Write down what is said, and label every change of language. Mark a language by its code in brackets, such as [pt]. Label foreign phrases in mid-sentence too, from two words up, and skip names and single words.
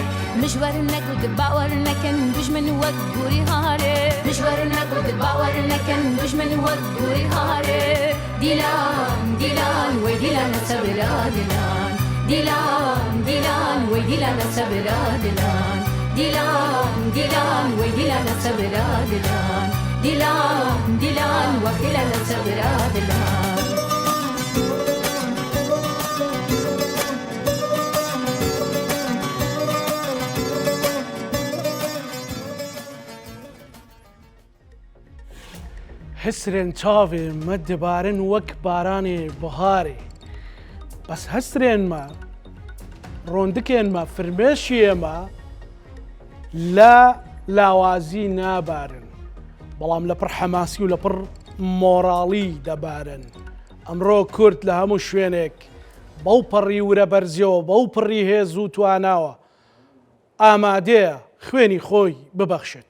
[ku] مشور نگود باور نکن دشمن وک گوری هاره مشور نگود باور نکن دشمن وک گوری هاره دیلان دیلان و دیلان صبر دیلان دیلان دیلان و دیلان صبر دیلان دیلان دیلان و دیلان صبر دیلان دیلان دیلان و دیلان صبر دیلان حسرێن چاوێ مە دەبارن وەک بارانێ بەهارێ بەس هەسترێنمە ڕۆندکێنمە [ckb] فرمێشیێمە لە لاوازی نابارن بەڵام لە پڕ حەماسی و لە پڕ مۆراڵی دەبارن ئەمڕۆ کورد لە هەموو شوێنێک بەو پەڕی ورە بەرزیەوە بەو پڕی هێز و تواناوە ئامادەیە خوێنی خۆی ببەخشێت.